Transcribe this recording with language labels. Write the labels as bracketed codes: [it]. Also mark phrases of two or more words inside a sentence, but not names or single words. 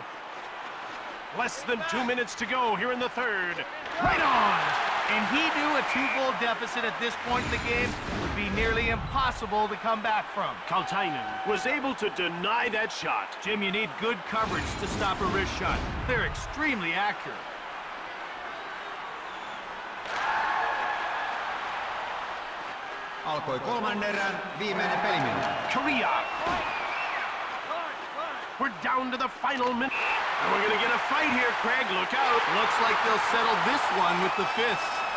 [en] Less than 2 minutes to go here in the third. Right on! And he knew a 2-goal deficit at this point in the game would be nearly impossible to come back from. Kaltainen was able to deny that shot. Jim, you need good coverage to stop a wrist shot. They're extremely accurate. [fi] Alkoi kolmannen erän viimeinen peliminuutti. Korea. [en] We're down to the final minute. And we're going to get a fight here, Craig. Look out. Looks like they'll settle this one with the fists.